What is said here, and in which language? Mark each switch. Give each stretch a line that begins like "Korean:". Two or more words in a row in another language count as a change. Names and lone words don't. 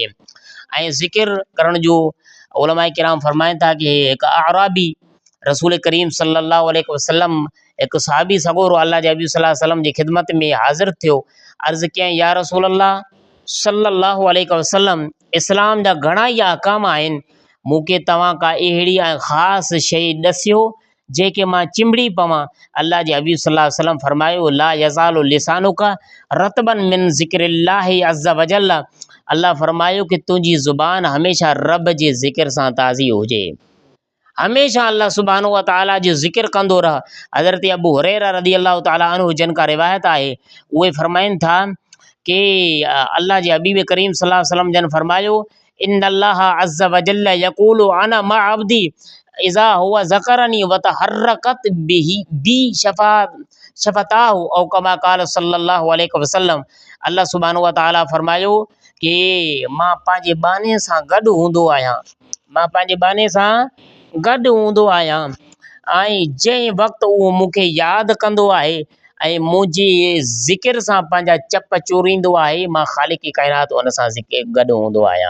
Sindhi: ऐं ज़िक्र करण जो उलमा किराम फरमाइनि था कि हिकु आराबी रसूल करीम
Arabic: صلى الله عليه وسلم
Sindhi: हिकु सहाबी सगोरो अल्लाह जे हबीब
Arabic: صلى الله عليه وسلم
Sindhi: जी ख़िदमत में हाज़िर थियो, अर्ज़ु कयईं
Arabic: يا رسول الله صلى الله عليه وسلم,
Sindhi: इस्लाम जा घणा ई अहकाम आहिनि, मूंखे तव्हां का अहिड़ी ख़ासि शइ ॾसियो जंहिंखे मां चिंबड़ी पवां। अल्लाह जे हबीब
Arabic: صلى الله عليه وسلم
Sindhi: फरमायो
Arabic: لا يزال لسانك رطبا من ذكر الله عز وجل,
Sindhi: अल्लाह फरमायो कि तुंहिंजी ज़ुबान हमेशह रब जे ज़िक्र सां ताज़ी हुजे, हमेशह
Arabic: الله سبحانه وتعالى
Sindhi: जो ज़िक्र कंदो रह। हज़रत अबू हुरैरा
Arabic: رضي الله تعالى عنه
Sindhi: जिन का रिवायत आहे, उहे फरमाइनि था कि अल्लाह जे हबीब करीम
Arabic: صلى الله عليه وسلم
Sindhi: जन फरमायो
Arabic: إن الله عز وجل يقول أنا مع عبدي إذا هو ذكرني وتحركت بي شفتاه أو كما قال صلى الله عليه وسلم, الله سبحانه وتعالى
Sindhi: फरमायो कि मां पंहिंजे बाने सां गॾु हूंदो आहियां, मां पंहिंजे बाने सां गॾु हूंदो आहियां, ऐं जंहिं वक़्तु उहो मूंखे यादि कंदो आहे ऐं मुंहिंजे ज़िक्र सां पंहिंजा चप चोरींदो आहे, मां ख़ालिक़ काइनात उन सां गॾु हूंदो आहियां।